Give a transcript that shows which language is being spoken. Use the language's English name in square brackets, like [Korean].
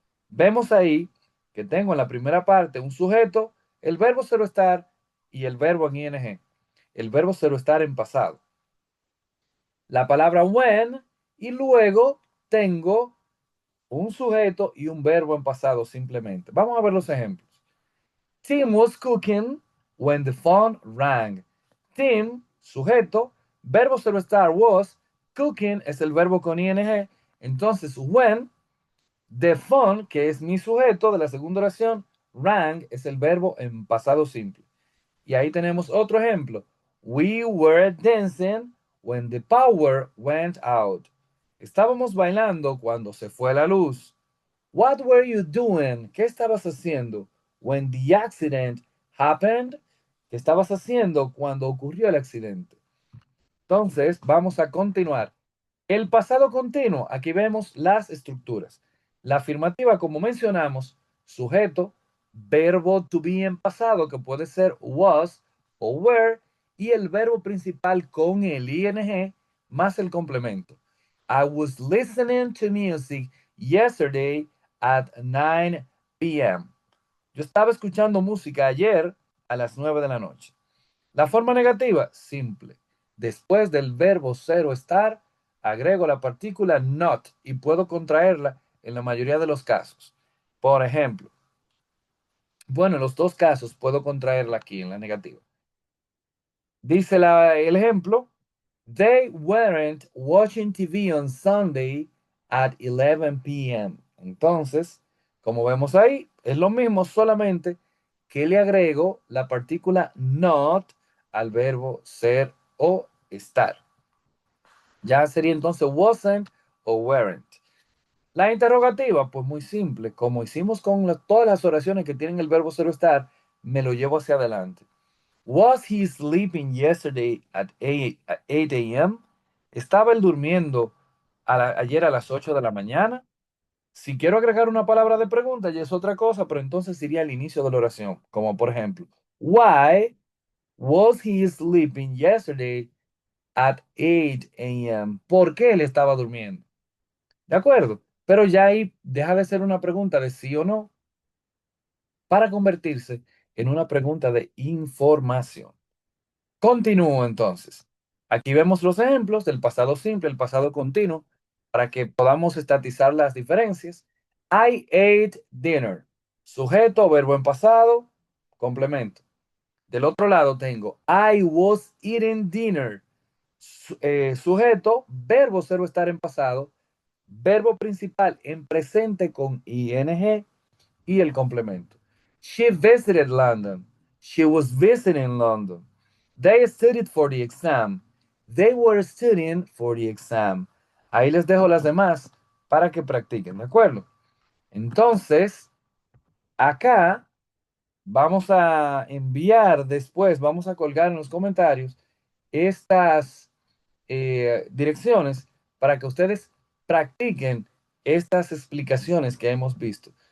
[Spanish] Vemos ahí que tengo en la primera parte un sujeto, el verbo cero estar y el verbo en ing. El verbo cero estar en pasado. La palabra when y luego tengo un sujeto y un verbo en pasado simplemente. Vamos a ver los ejemplos. [English] Tim was cooking when the phone rang. [Spanish] Tim, sujeto, verbo cero estar was, cooking es el verbo con ing. Entonces, [English] when the phone, [Spanish] que es mi sujeto de la segunda oración, [English] rang [Spanish] es el verbo en pasado simple. Y ahí tenemos otro ejemplo. [English] We were dancing when the power went out. [Spanish] Estábamos bailando cuando se fue la luz. [English] What were you doing? [Spanish] ¿Qué estabas haciendo? [English] When the accident happened. [Spanish] ¿Qué estabas haciendo cuando ocurrió el accidente? Entonces, vamos a continuar. El pasado continuo, aquí vemos las estructuras. La afirmativa, como mencionamos, sujeto, verbo to be en pasado, que puede ser was o were, y el verbo principal con el ing más el complemento. [English] I was listening to music yesterday at 9 p.m. [Spanish] Yo estaba escuchando música ayer a las 9 de la noche. La forma negativa, simple. Después del verbo cero estar, agrego la partícula not y puedo contraerla en la mayoría de los casos. Por ejemplo, bueno, en los dos casos puedo contraerla aquí en la negativa. Dice el ejemplo, [English] they weren't watching TV on Sunday at 11 p.m. [Spanish] Entonces, como vemos ahí, es lo mismo, solamente que le agrego la partícula not al verbo ser o estar. Ya sería entonces wasn't o weren't. La interrogativa, pues muy simple, como hicimos con todas las oraciones que tienen el verbo ser o estar, me lo llevo hacia adelante. [English] Was he sleeping yesterday at 8 a.m.? [Spanish] ¿Estaba él durmiendo ayer a las 8 de la mañana? Si quiero agregar una palabra de pregunta, ya es otra cosa, pero entonces iría al inicio de la oración, como por ejemplo, [English] Why was he sleeping yesterday at 8 a.m.? [Spanish] ¿Por qué él estaba durmiendo? ¿De acuerdo? Pero ya ahí deja de ser una pregunta de sí o no para convertirse en una pregunta de información. Continúo entonces. Aquí vemos los ejemplos del pasado simple, el pasado continuo, para que podamos estatizar las diferencias. [English] I ate dinner. [Spanish] Sujeto, verbo en pasado, complemento. Del otro lado tengo [English] I was eating dinner. [Spanish] Sujeto, verbo cero estar en pasado, verbo principal en presente con ing y el complemento. [English] She visited London. She was visiting London. They studied for the exam. They were studying for the exam. [Spanish] Ahí les dejo las demás para que practiquen, ¿de acuerdo? Entonces, acá vamos a enviar después, vamos a colgar en los comentarios estas direcciones para que ustedes practiquen estas explicaciones que hemos visto.